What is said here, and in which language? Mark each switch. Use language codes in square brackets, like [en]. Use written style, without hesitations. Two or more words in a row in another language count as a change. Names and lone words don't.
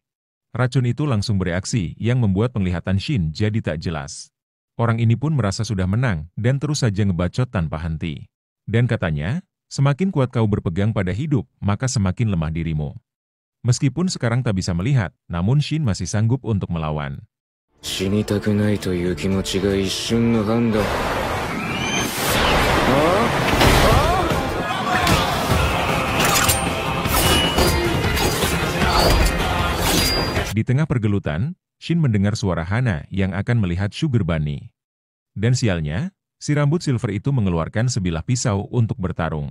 [id] Racun itu langsung bereaksi yang membuat penglihatan Shin jadi tak jelas. Orang ini pun merasa sudah menang dan terus saja ngebacot tanpa henti. Dan katanya, semakin kuat kau berpegang pada hidup, maka semakin lemah dirimu. Meskipun sekarang tak bisa melihat, namun Shin masih sanggup untuk melawan. [ja] 死にたくないという気持ちが一瞬の判断。 [id] Di tengah pergelutan, Shin mendengar suara Hana yang akan melihat Sugar Bunny. Dan sialnya, si rambut silver itu mengeluarkan sebilah pisau untuk bertarung.